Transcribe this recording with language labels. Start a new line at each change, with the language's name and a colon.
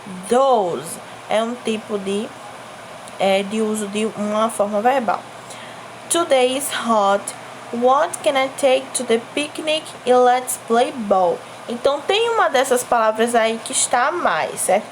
Portuguese: Those é um tipo de uso de uma forma verbal.
English: Today is hot. What can I take to the picnic? E let's play ball.
Portuguese: Então, tem uma dessas palavras aí que está a mais, certo?